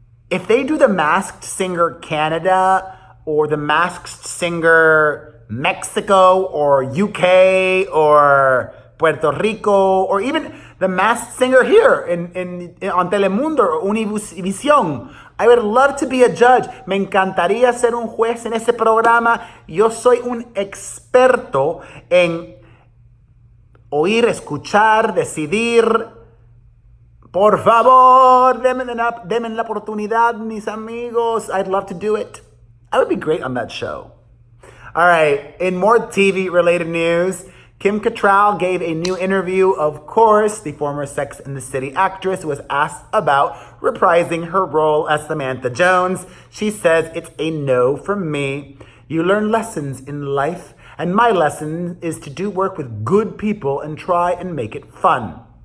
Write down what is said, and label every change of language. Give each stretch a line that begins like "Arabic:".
English: If they do The Masked Singer Canada or The Masked Singer Mexico or UK or Puerto Rico or even The Masked Singer here on Telemundo or Univision, I would love to be a judge.
Spanish: Me encantaría ser un juez en ese programa. Yo soy un experto en oír, escuchar, decidir. Por favor, denme la oportunidad, mis amigos.
English: I'd love to do it. I would be great on that show. All right, in more TV-related news, Kim Cattrall gave a new interview. Of course, the former Sex and the City actress was asked about reprising her role as Samantha Jones. She says, "It's a no from me. You learn lessons in life, and my lesson is to do work with good people and try and make it fun."